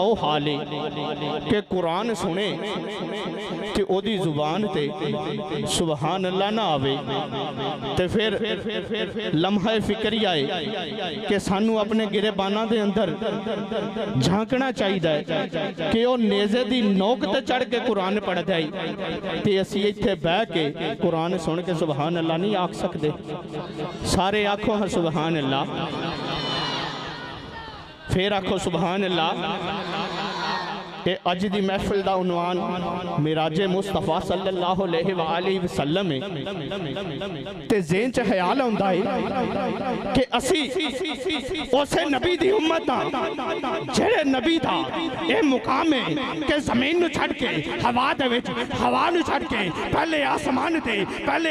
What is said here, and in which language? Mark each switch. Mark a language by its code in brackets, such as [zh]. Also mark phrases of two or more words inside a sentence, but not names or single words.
[pa] او حال ہے کہ قرآن سنے کہ اوہدی زبان تے [ar] سبحان الله [pa] نہ آوے تے فیر لمحہ فکری آئے کہ سانوں اپنے گریباناں دے اندر جھانکنا چاہیدا کہ او نیزے دی نوک تے چڑھ کے قرآن پڑھدا ہے تے اسی ایتھے بہہ کے قرآن سن کے [ar] سبحان الله [pa] نہیں آکھ سکدے. سارے آکھو ہاں [ar] سبحان الله, [pa] فیر آکھو [ar] سبحان الله. [pa] اج دی محفل دا عنوان معراجِ مصطفیٰ [ar] صلى الله عليه وسلم [pa] ہے تے ذہن چ خیال آؤندا ہے کہ اسی اسے نبی دی امت دا جیہڑے نبی دا اے مقام ہے کہ زمین نوں چھڈ کے ہوا دے وچ، ہوا نوں چھڈ کے پہلے آسمان تے، پہلے